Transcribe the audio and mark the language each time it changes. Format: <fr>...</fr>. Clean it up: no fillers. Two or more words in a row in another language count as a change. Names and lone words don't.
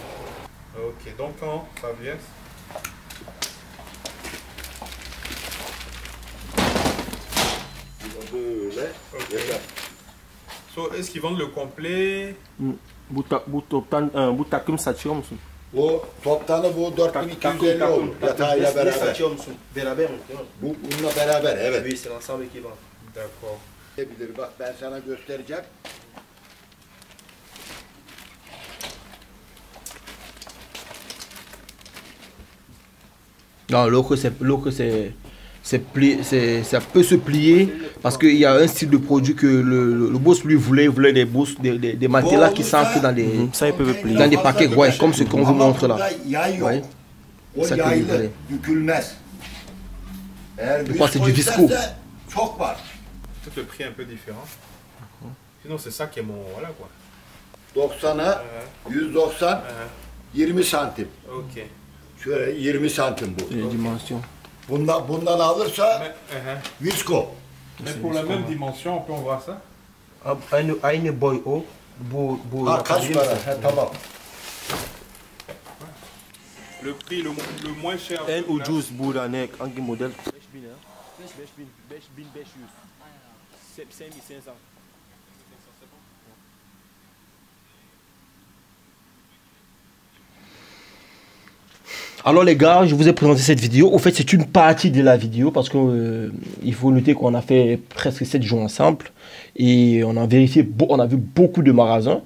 <fr>Ok, donc quand ça vient. So, est-ce qu'ils vendent le complet?</fr> <tr>Bu takım satıyor musun? Bu toptanı bu 4250 olur yatağıyla beraber. musun? Beraber mi? Bununla beraber evet.</tr> <fr>Oui, c'est l'ensemble qui vend. D'accord.</fr> <tr>Bilir bak ben sana göstereceğim.</tr> <fr>Non, l'autre ça peut se plier parce qu'il y a un style de produit que le boss lui voulait, il voulait des matelas qui s'ancrent dans des, Ça, ils peuvent plier. dans des paquets, ouais, comme ce qu'on vous montre là.</fr> <tr>Yay yok.</tr> <fr>Ouais.</fr> <tr>O</tr> <fr>Ça</fr> <tr>yaylı</tr> <fr>peut</fr> <tr>bükülmez. Eğer</tr> <fr>Je crois que c'est du</fr> <tr>visko</tr> <fr>visco.</fr> <tr>isterse çok var.</tr> <fr>Peut-être le prix est un peu différent. Sinon, c'est ça qui est mon. Voilà quoi.</fr> <tr>90'a 190 20 santim. Ok. Şöyle 20 santim bu.</tr> <fr>Les dimensions.</fr> <tr>Bundan alırsa</tr> <fr>Mais,</fr> <tr>visko.</tr> <fr>mais pour la même dimension, on peut en voir ça?</fr> <tr>Aynı boy o. Bu Ha kaç para? He, tamam.</tr> <fr>Le prix le moins cher.</fr> <tr>En ucuz burada ne? Hangi model? 5000 ha? 5500. 5500.</tr> <fr>Alors les gars, je vous ai présenté cette vidéo. Au fait, c'est une partie de la vidéo parce que il faut noter qu'on a fait presque 7 jours ensemble et on a vérifié, on a vu beaucoup de magasins.</fr>